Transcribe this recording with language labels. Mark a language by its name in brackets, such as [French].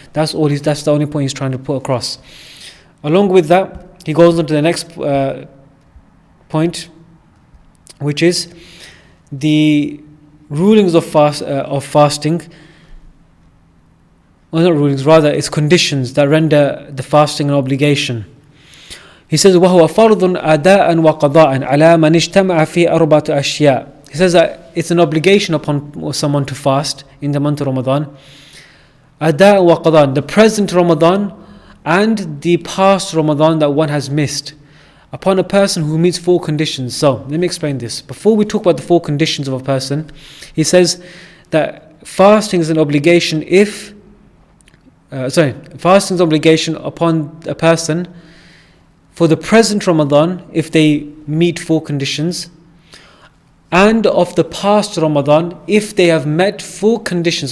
[English] That's the only point he's trying to put across. Along with that, he goes on to the next point, which is the rulings of fasting. Well, not rulings, rather it's conditions that render the fasting an obligation. [Arabic] He says, وَهُوَ فَرْضٌ أَدَاءً وَقَضَاءً عَلَى مَنِ اجْتَمَعَ فِي أَرْبَعَةِ أَشْيَاء. [English] He says that it's an obligation upon someone to fast in the month of Ramadan. Ada wa Qadhan, the present Ramadan and the past Ramadan that one has missed, upon a person who meets 4 conditions. So let me explain this. Before we talk about the 4 conditions of a person, he says that fasting is an obligation fasting is an obligation upon a person for the present Ramadan if they meet 4 conditions, and of the past Ramadan if they have met 4 conditions.